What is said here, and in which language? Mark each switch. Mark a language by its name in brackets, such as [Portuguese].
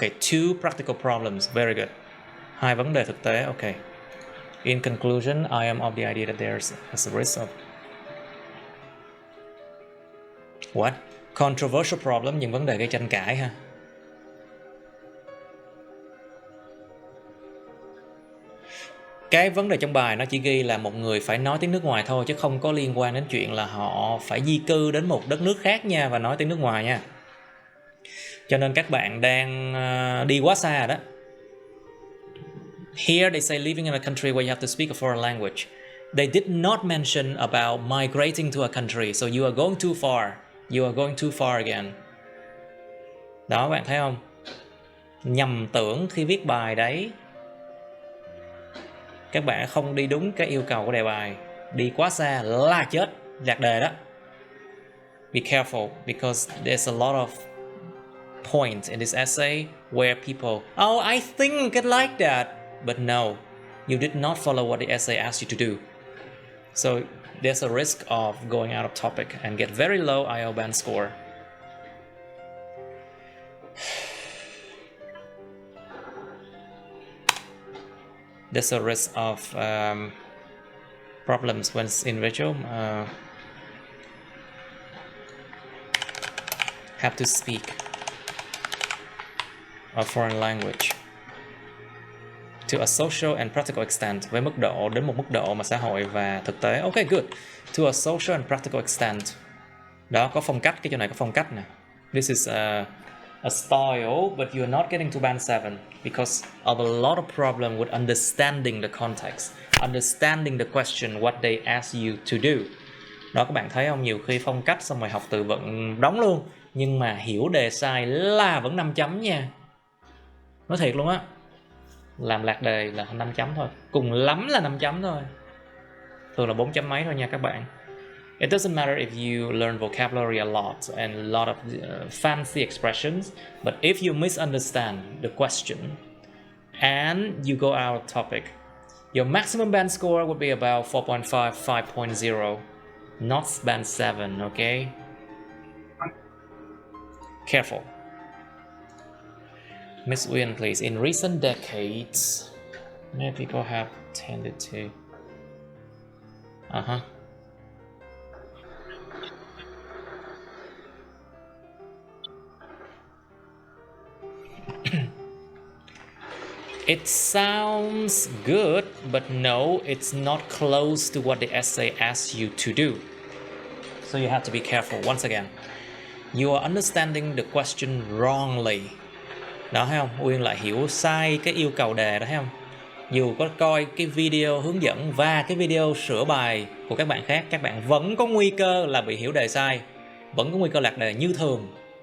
[English] Two practical problems. Very good. [Vietnamese] 2 vấn đề thực tế. [English] Okay. In conclusion, I am of the idea that there's a risk of what? Controversial problem, [Vietnamese] những vấn đề gây tranh cãi ha. Cái vấn đề trong bài nó chỉ ghi là một người phải nói tiếng nước ngoài thôi, chứ không có liên quan đến chuyện là họ phải di cư đến một đất nước khác nha và nói tiếng nước ngoài nha. Cho nên các bạn đang đi quá xa rồi đó. [English] Here they say living in a country where you have to speak a foreign language. They did not mention about migrating to a country, so you are going too far. You are going too far again. [Vietnamese] Đó, bạn thấy không? Nhầm tưởng khi viết bài đấy. Các bạn không đi đúng cái yêu cầu của đề bài, đi quá xa là chết, lạc đề đó. [English] Be careful because there's a lot of points in this essay where people, oh, I think it like that, but no, you did not follow what the essay asked you to do. So there's a risk of going out of topic and get very low IELTS band score. There's a risk of problems when it's individual have to speak a foreign language to a social and practical extent, [Vietnamese] với mức độ đến một mức độ mà xã hội và thực tế. [English] Okay, good. To a social and practical extent. [Vietnamese] Đó, có phong cách, cái chỗ này có phong cách nè. [English] This is a style, but you're not getting to band 7 because of a lot of problem with understanding the context, understanding the question, what they ask you to do. [Vietnamese] Đó, các bạn thấy không? Nhiều khi phong cách xong rồi học từ vựng đóng luôn, nhưng mà hiểu đề sai là vẫn 5 chấm nha. Nói thiệt luôn á. Làm lạc đề là 5 chấm thôi, cùng lắm là 5 chấm thôi. Thường là 4 chấm mấy thôi nha các bạn. [English] It doesn't matter if you learn vocabulary a lot and a lot of fancy expressions, but if you misunderstand the question and you go out of topic, your maximum band score would be about 4.5, 5.0, not band 7, okay? Careful. Miss Uyên, please. In recent decades, many people have tended to... It sounds good, but no, it's not close to what the essay asks you to do. So you have to be careful. Once again, you are understanding the question wrongly. [Vietnamese] Đó, thấy không? Uyên lại hiểu sai cái yêu cầu đề đó, thấy không? Dù có coi cái video hướng dẫn và cái video sửa bài của các bạn khác, các bạn vẫn có nguy cơ là bị hiểu đề sai, vẫn có nguy cơ lạc đề như thường.